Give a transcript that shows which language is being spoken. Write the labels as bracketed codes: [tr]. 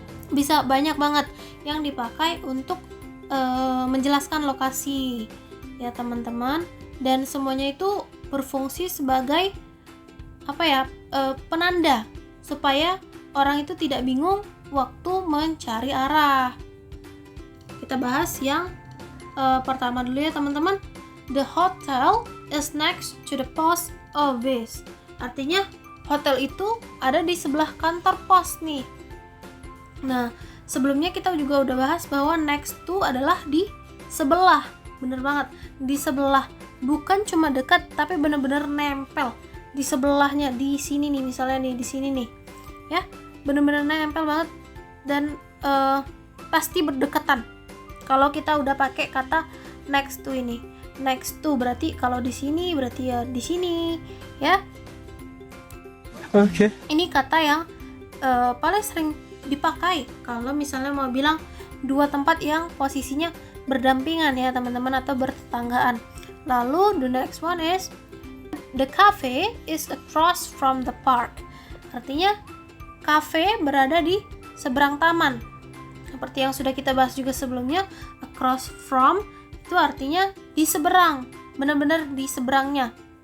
[id] Bisa banyak banget yang dipakai untuk menjelaskan lokasi ya teman-teman, dan semuanya itu berfungsi sebagai penanda supaya orang itu tidak bingung waktu mencari arah. Kita bahas yang pertama dulu ya teman-teman. [en] The hotel is next to the post office. [id] Artinya hotel itu ada di sebelah kantor pos nih. Nah, sebelumnya kita juga udah bahas bahwa next to adalah di sebelah. Bener banget, di sebelah. Bukan cuma dekat, tapi bener-bener nempel di sebelahnya. Di sini nih, misalnya nih, di sini nih. Ya, bener-bener nempel banget dan pasti berdekatan. Kalau kita udah pakai kata next to ini. Next to berarti kalau di sini berarti ya di sini, ya. Oke. Ini kata yang paling sering dipakai kalau misalnya mau bilang dua tempat yang posisinya berdampingan ya teman-teman, atau bertetanggaan. Lalu [en] the next one is the cafe is across from the park. [id] Artinya cafe berada di seberang taman. Seperti yang sudah kita bahas juga sebelumnya, across from itu artinya di seberang, benar-benar di seberangnya.